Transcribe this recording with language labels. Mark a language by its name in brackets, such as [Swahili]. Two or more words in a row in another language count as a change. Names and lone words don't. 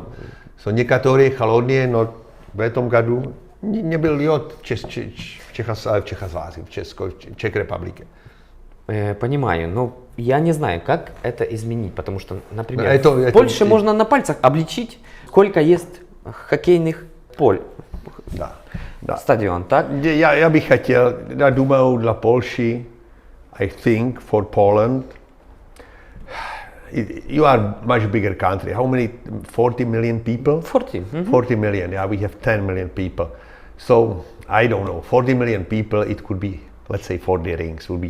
[Russian] So, некоторые холодные, но в этом году не был лед в Чехословакии, в Чех Республике. Понимаю, но я не знаю, как это изменить, потому что, например, в Польше можно на пальцах обличить, сколько есть хоккейных поль. Да. Стадион, так? Я [Czech] bych chtěl, já [Russian] думаю, для Польши, [English] I think for Poland, you are much bigger country. How many? 40 million people? 40. Mm-hmm. 40 million, yeah, we have 10 million people. So, I don't know, 40 million people, it could be, let's say 40 rings will be.